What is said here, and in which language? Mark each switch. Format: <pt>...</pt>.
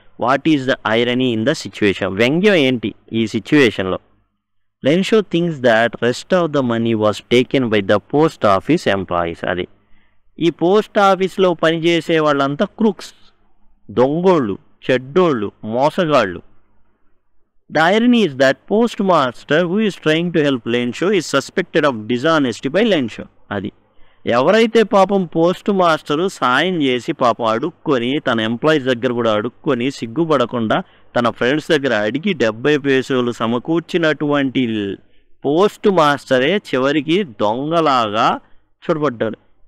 <en>What is the irony in the situation?</en> <te>వ్యంగ్యం ఏంటి ఈ సిచ్యువేషన్లో?</te> <en>Lensho thinks that rest of the money was taken by the post office employees.</en> <te>అది ఈ post ఆఫీస్లో పనిచేసే వాళ్ళంతా క్రూక్స్, దొంగోళ్ళు, చెడ్డోళ్ళు, మోసగాళ్ళు.</te> <en>The irony is that postmaster who is trying to help Lensho is suspected of dishonesty by Lensho.</en> <te>అది ఎవరైతే పాపం post master సాయం చేసి పాపం అడుక్కొని తన ఎంప్లాయీస్ దగ్గర కూడా అడుక్కొని సిగ్గుపడకుండా తన ఫ్రెండ్స్ దగ్గర అడిగి 70 pesos సమకూర్చినటువంటి పోస్ట్ మాస్టరే చివరికి దొంగలాగా చూడబడ్డాడు.</te>